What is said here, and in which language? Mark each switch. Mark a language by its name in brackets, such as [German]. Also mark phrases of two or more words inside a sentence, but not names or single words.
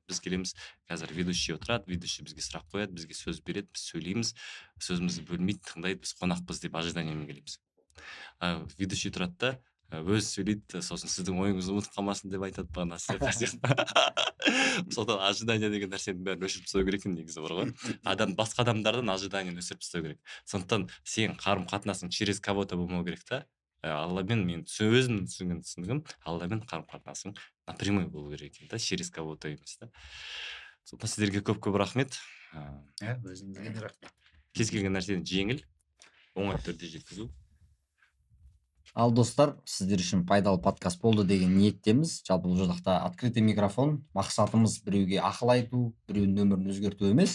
[Kazakh] Біз келеміз, қазір ведущий отырады, ведущий бізге сұрақ қояды, бізге сөз береді, біз сөйлейміз, сөзімізді бөлмейді, тыңдайды, біз қонақпыз деп ожиданиемен келеміз. Ведущий тұрады да өзі сөйлейді, сосын сіздің ойыңызды ұмытып қалмасын деп айтады бағана. Содан ожидание деген нәрсенің бәрін өшіріп тастау керек екен негізі бар ғой. Басқа адамдардан ожиданиені өшіріп тастау керек. Сондықтан сен қарым қатынасың [Russian] через кого-то [Kazakh] болмау керек та. Алладан мен өзімнің түсінген түсінігім, Алладан қарым қатынасың напрямую болу керек екен да, [Russian] через кого-то [Kazakh] емес та. Сондықтан сіздерге көп рахмет. Өзіңізге де рахмет. Кез келген нәрсені жеңіл, оңай түрде жеткізу. Ал достар, сіздер үшін пайдалы подкаст болды деген ниеттеміз. Жалпы бұл жақта [Russian] открытый микрофон, [Kazakh] мақсатымыз біреуге ақыл айту, біреудің өмірін өзгерту емес.